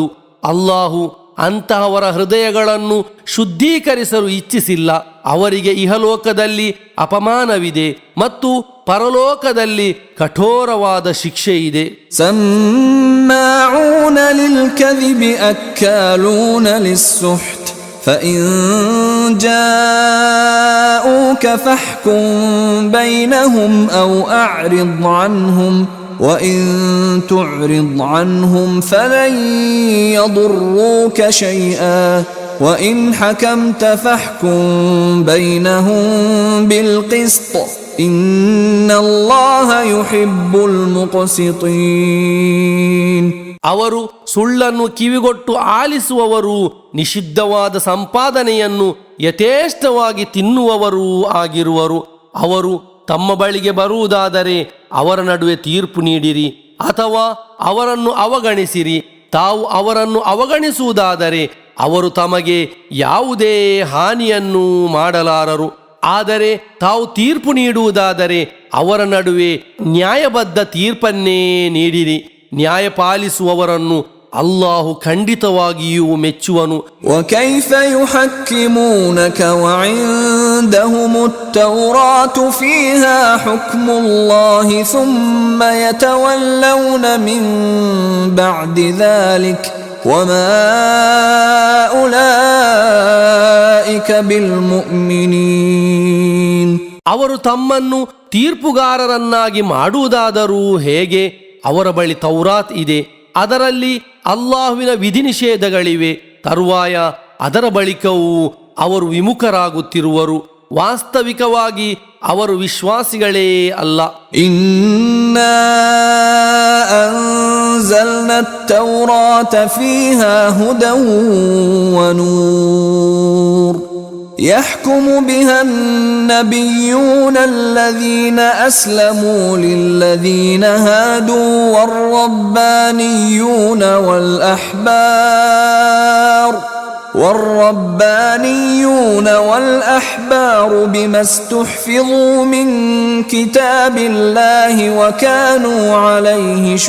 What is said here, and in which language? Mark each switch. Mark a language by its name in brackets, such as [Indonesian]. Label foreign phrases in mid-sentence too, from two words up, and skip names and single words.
[Kannada] ಅಲ್ಲಾಹು ಅಂತಹವರ ಹೃದಯಗಳನ್ನು ಶುದ್ಧೀಕರಿಸಲು ಇಚ್ಛಿಸಿಲ್ಲ. ಅವರಿಗೆ ಇಹಲೋಕದಲ್ಲಿ ಅಪಮಾನವಿದೆ ಮತ್ತು ಪರಲೋಕದಲ್ಲಿ ಕಠೋರವಾದ ಶಿಕ್ಷೆ ಇದೆ. [Arabic] سماعون للكذب أكالون للسحت فإن جاءوك فاحكم بينهم أو أعرض عنهم وإن تعرض عنهم فلن يضروك شيئا وإن حكمت فاحكم بينهم بالقسط إن الله يحب المقسطين. [Kannada] ಅವರು ಸುಳ್ಳನ್ನು ಕಿವಿಗೊಟ್ಟು ಆಲಿಸುವವರು, ನಿಷಿದ್ಧವಾದ ಸಂಪಾದನೆಯನ್ನು ಯಥೇಷ್ಟವಾಗಿ ತಿನ್ನುವವರೂ ಆಗಿರುವರು. ಅವರು ತಮ್ಮ ಬಳಿಗೆ ಬರುವುದಾದರೆ ಅವರ ನಡುವೆ ತೀರ್ಪು ನೀಡಿರಿ ಅಥವಾ ಅವರನ್ನು ಅವಗಣಿಸಿರಿ. ತಾವು ಅವರನ್ನು ಅವಗಣಿಸುವುದಾದರೆ ಅವರು ತಮಗೆ ಯಾವುದೇ ಹಾನಿಯನ್ನು ಮಾಡಲಾರರು. ಆದರೆ ತಾವು ತೀರ್ಪು ನೀಡುವುದಾದರೆ ಅವರ ನಡುವೆ ನ್ಯಾಯಬದ್ಧ ತೀರ್ಪನ್ನೇ ನೀಡಿರಿ. ನ್ಯಾಯ ಪಾಲಿಸುವವರನ್ನು ಅಲ್ಲಾಹು ಖಂಡಿತವಾಗಿಯೂ ಮೆಚ್ಚುವನು. [Arabic] وكيف يحكمونك وعندهم التوراة فيها حكم الله ثم يتولون من بعد ذلك وما أولئك بالمؤمنين. [Kannada] ಅವರು ತಮ್ಮನ್ನು ತೀರ್ಪುಗಾರರನ್ನಾಗಿ ಮಾಡುವುದಾದರೂ ಹೇಗೆ? ಅವರ ಬಳಿ ತೌರಾತ್ ಇದೆ, ಅದರಲ್ಲಿ ಅಲ್ಲಾಹುವಿನ ವಿಧಿ ನಿಷೇಧಗಳಿವೆ. ತರುವಾಯ ಅದರ ಬಳಿಕವೂ ಅವರು ವಿಮುಖರಾಗುತ್ತಿರುವರು. ವಾಸ್ತವಿಕವಾಗಿ ಅವರು ವಿಶ್ವಾಸಿಗಳೇ ಅಲ್ಲ. [Arabic] إنا أنزلنا التوراة فيها هدى ونور يحكم بها النبيون الذين أسلموا للذين هادوا والربانيون والأحبار بما استحفظوا من كتاب الله وكانوا عليه